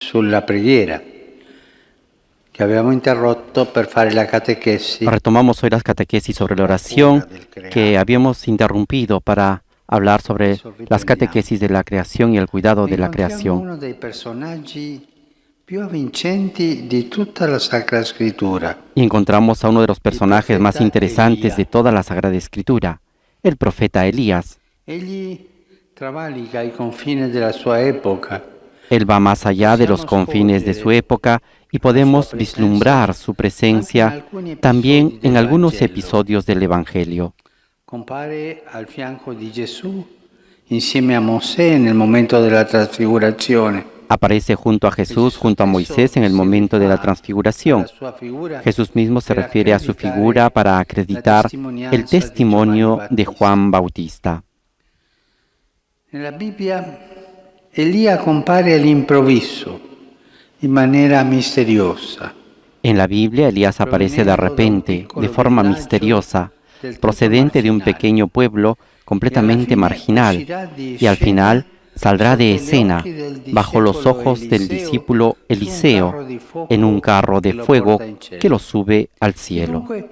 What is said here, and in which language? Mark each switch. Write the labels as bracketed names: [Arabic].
[Italian] sulla preghiera che abbiamo interrotto per fare la catechesi. [Spanish] Retomamos hoy las catequesis sobre la oración que habíamos interrumpido para hablar sobre las catequesis de la creación y el cuidado de la creación. [Italian] Uno dei personaggi più avvincenti di tutta la Sacra Scrittura. [Spanish] Y encontramos a uno de los personajes más interesantes de toda la Sagrada Escritura, el profeta Elías. [Italian] Egli travalica i confini della sua epoca. [Spanish] Él va más allá de los confines de su época y podemos vislumbrar su presencia también en algunos episodios del Evangelio. [Italian] Compare al fianco di Gesù insieme a Mosè nel momento della trasfigurazione. [Spanish] Aparece junto a Jesús, junto a Moisés en el momento de la transfiguración. Jesús mismo se refiere a su figura para acreditar el testimonio de Juan Bautista. [Italian] Nella Bibbia Elia compare all'improvviso, in maniera misteriosa. [Spanish] En la Biblia, Elías aparece de repente, de forma misteriosa, procedente de un pequeño pueblo completamente marginal, y al final saldrá de escena bajo los ojos del discípulo Eliseo en un carro de fuego que lo sube al cielo.